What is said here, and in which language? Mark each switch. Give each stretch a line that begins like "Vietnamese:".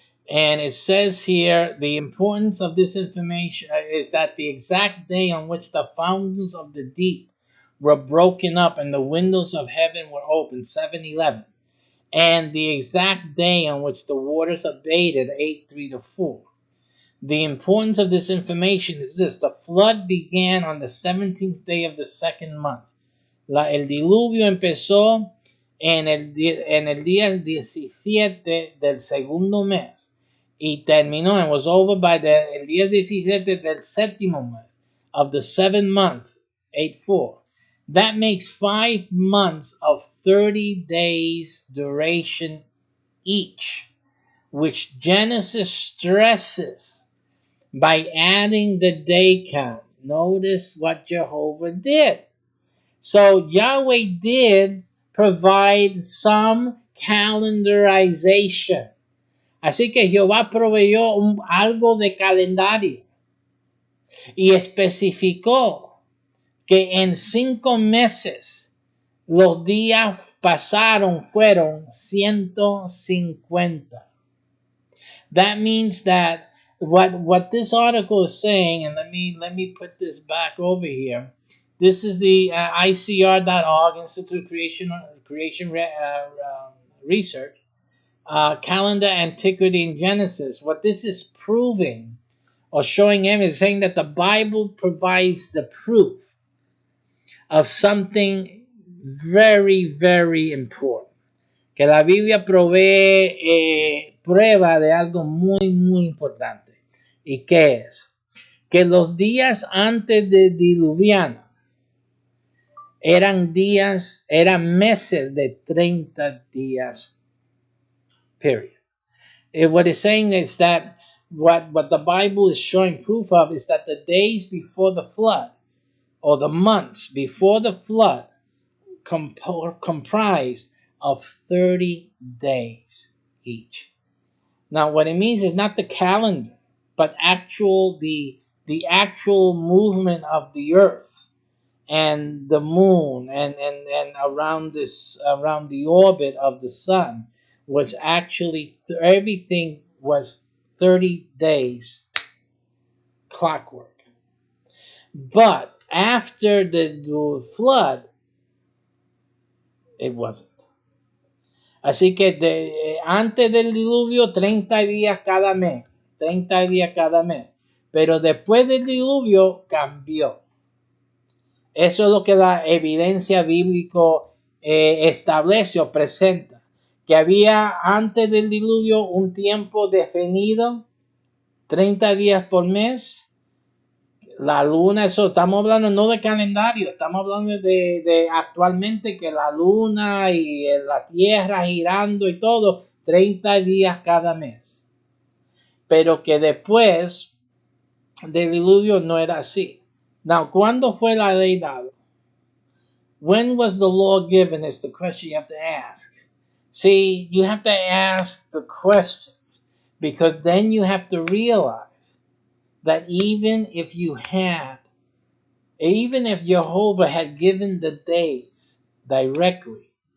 English: And it says here, the importance of this information is that the exact day on which the fountains of the deep were broken up and the windows of heaven were opened, 7:11. And the exact day on which the waters abated, 8:3-4. The importance of this information is this: the flood began on the 17th day of the second month.
Spanish: El diluvio empezó en el día 17 del segundo mes y terminó
English: and was over by
Spanish: el día 17 del séptimo mes
English: of the seventh month,
Spanish: 8:4.
English: That makes 5 months of 30 days duration each, which Genesis stresses by adding the day count. Notice what Jehovah did. So Yahweh did provide some calendarization.
Spanish: Así que Jehová proveyó algo de calendario y especificó que en 5 meses los días fueron 150.
English: That means that what this article is saying, and let me put this back over here. This is the ICR.org, Institute of Creation Research, Calendar, Antiquity, and Genesis. What this is proving or showing him is saying that the Bible provides the proof of something very, very important.
Spanish: Que la Biblia provee prueba de algo muy, muy importante. ¿Y qué es? Que los días antes de diluviano eran meses de 30 días, period.
English: What it's saying is that what the Bible is showing proof of is that the days before the flood, or the months before the flood, comprised of 30 days each. Now, what it means is not the calendar, but the actual movement of the earth and the moon and around the orbit of the sun was actually everything was 30 days clockwork. But after the flood, it wasn't.
Spanish: Así que antes del diluvio, 30 días cada mes. 30 días cada mes. Pero después del diluvio, cambió. Eso es lo que la evidencia bíblico establece o presenta. Que había antes del diluvio un tiempo definido, 30 días por mes. La luna, eso estamos hablando no de calendario, estamos hablando de actualmente que la luna y la tierra girando y todo, 30 días cada mes. Pero que después del diluvio no era así. Now, ¿cuándo fue la ley dada?
English: When was the law given is the question you have to ask. See, you have to ask the question because then you have to realize that even if Jehovah had given the days directly